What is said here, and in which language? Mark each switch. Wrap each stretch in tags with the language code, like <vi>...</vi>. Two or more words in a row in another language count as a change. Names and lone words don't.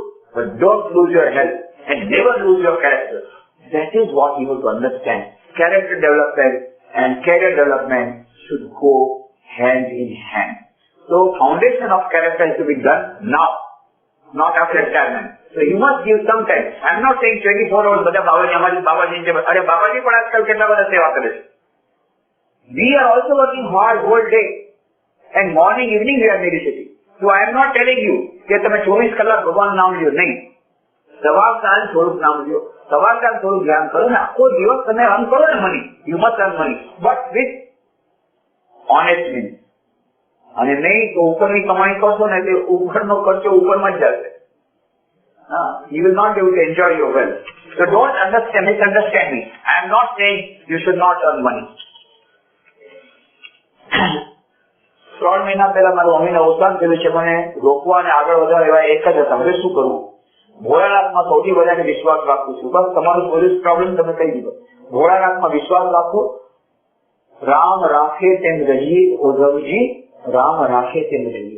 <en>But don't lose your health and never lose your character. That is what you have to understand. Character development and career development should go hand in hand. So, foundation of character has to be done now, not after retirement. So you must give some time. I am not saying 24 hours</en> <gu>બધા બાબાજી અમારી બાબાજી અરે બાબાજી પણ આજકાલ કેટલા બધા સેવા કરે છે.</gu> <en>We are also working hard whole day and morning evening we are meditating. So I am not telling you</en> <gu>કે તમે 24 કલાક ભગવાન નામ લ્યો, નહીં. સવાર સાંજ થોડુંક નામ લ્યો, સવાર સાંજ થોડુંક ધ્યાન કરો ને આખો દિવસ તમે અર્ન કરો ને મની.</gu> <en>You must earn money, but with honest means.</en> <gu>અને નહીં તો ઉપરની કમાણી કરશો ને એટલે ઉપરનો ખર્ચો ઉપરમાં જ જશે.</gu> <en>You will not be able to enjoy your wealth. So don't misunderstand me. I am not saying you should not earn money.</en> <gu>3 મહિના પહેલા મારું મમ્મીને અવસાન થયું છે. મને રોકવા અને આગળ વધારે એવા એક જ હતા. હવે શું કરવું? ભોળાનાથમાં સૌથી વધારે વિશ્વાસ રાખું છું. બસ તમારું</gu> <en>police problem</en> <gu>તમે કહી દીધો. ભોળાનાથમાં વિશ્વાસ રાખો. રામ રાખે તેમ રહીએ ઉદ્ધવજી, રામ રાખે તેમ રહીએ.</gu>